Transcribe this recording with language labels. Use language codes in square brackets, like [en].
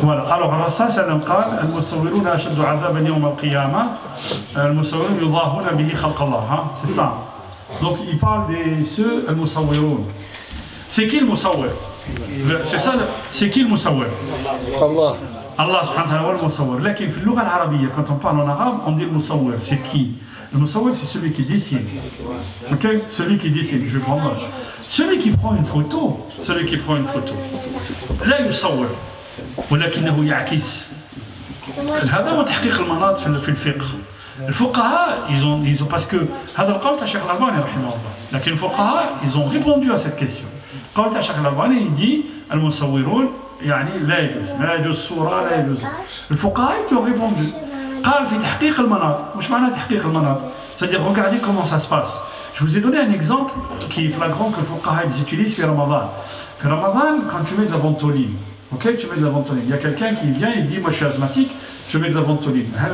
[ar] Alors, الرسول صلى الله عليه وسلم قال المصورون أشد عذابا يوم القيامة المصورون يضاهون به خلق الله. [fr] C'est ça. Donc, il parle de ceux المصورون. C'est qui le musawwir? C'est ça, c'est qui le musawwir? [ar] Allah. Allah subhanahu wa ta'ala le musawwir. [fr] لكن في اللغة العربية quand on parle en arabe on dit le musawwir. C'est qui? Le musawwir c'est celui qui dessine. Ok? Celui qui dessine. Je vais prendre. Celui qui prend une photo. [ar] لا يصور ولكنه يعكس. هذا هو تحقيق المناط في الفقه. الفقهاء ils ont parce que هذا القول تاع الشيخ الألباني رحمه الله. [fr] لكن الفقهاء ils ont répondu à cette question. [ar] قول تاع الشيخ الألباني il dit المصورون يعني لا يجوز الصورة لا يجوز. [fr] الفقهاء ils ont répondu. [ar] قال في تحقيق المناط. [fr] وش معنى تحقيق المناط؟ C'est-à-dire regardez comment ça se passe. Je vous ai donné un exemple qui est flagrant que les fuqaha utilisent في رمضان. في رمضان quand tu mets de la ventoline. Ok, tu mets de la ventoline. Il y a quelqu'un qui vient et dit moi je suis asthmatique, je mets de la ventoline.